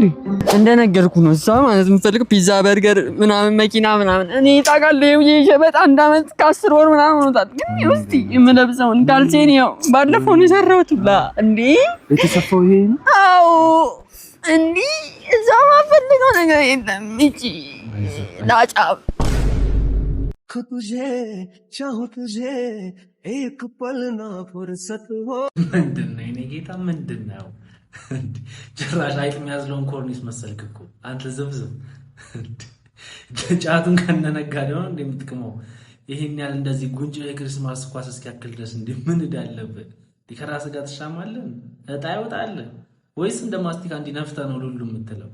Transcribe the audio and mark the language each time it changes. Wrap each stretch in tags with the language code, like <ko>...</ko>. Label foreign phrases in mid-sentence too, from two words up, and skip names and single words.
<am>እንደነገርኩ ነው። እሷ ማለት የምትፈልገው ፒዛ፣ በርገር ምናምን መኪና ምናምን እኔ ታውቃለህ የሸበጥ 1 አመት ከ10 ወር ምናምን ሆኖታል። ግን እስቲ የምለብሰውን ካልቼን ያው ባለፈው ነው የሰራሁት ብላ እንዴ የተሰፋው ይሄ ነው። አዎ እንዴ እዛ ማፈልገው ነገር የለም። እቺ ላጫብ</am> <hi>तुझे चाहूं तुझे एक पल ना फुर्सत हो</hi> <am>ምንድነው የኔ ጌታ ምንድነው? ጭራሽ አይጥ የሚያዝለውን ኮርኒስ መሰልክ እኮ አንተ ዝብዝብ። ጫቱን ከነነጋዴው ነው እንደምትቀመው ይሄን ያህል እንደዚህ ጉንጭ የክሪስማስ ኳስ እስኪያክል ድረስ ምን እዳለበት ዲከራስ ጋር ተሻማለን እጣ ይወጣል ወይስ እንደማስቲካ እንዲነፍታ ነው ሁሉ የምትለው?</am>